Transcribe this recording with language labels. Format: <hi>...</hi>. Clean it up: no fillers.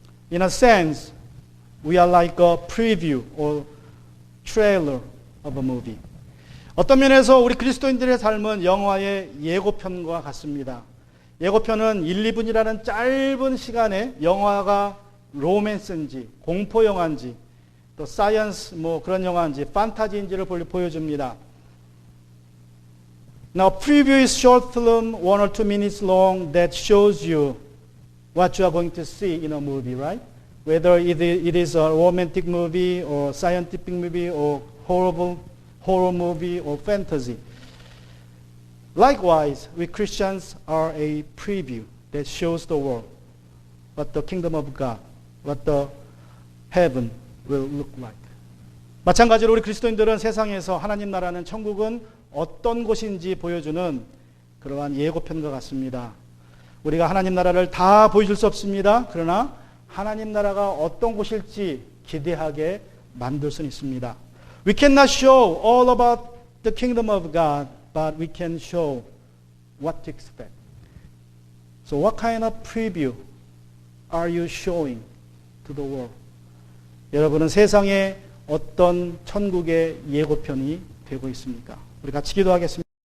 <en>In a sense, we are like a preview or trailer of a movie.</en> <ko>어떤 면에서 우리 그리스도인들의 삶은 영화의 예고편과 같습니다. 예고편은 1, 2분이라는 짧은 시간에 영화가 로맨스인지 공포 영화인지 또 사이언스 그런 영화인지 판타지인지를 보여줍니다.</ko> <en>Now preview is short film 1 or 2 minutes long that shows you what you are going to see in a movie, right? Whether it is a romantic movie or scientific movie or horror movie or fantasy. Likewise, we Christians are a preview that shows the world what the kingdom of God, what the heaven will look like.</en> <ko>마찬가지로 우리 그리스도인들은 세상에서 하나님 나라는 천국은 어떤 곳인지 보여주는 그러한 예고편과 같습니다. 우리가 하나님 나라를 다 보여줄 수 없습니다. 그러나 하나님 나라가 어떤 곳일지 기대하게 만들 수는 있습니다.</ko> <en>We cannot show all about the kingdom of God, but we can show what to expect. So what kind of preview are you showing to the world?</en> <ko>여러분은 세상에 어떤 천국의 예고편이 되고 있습니까? 우리 같이 기도하겠습니다.</ko>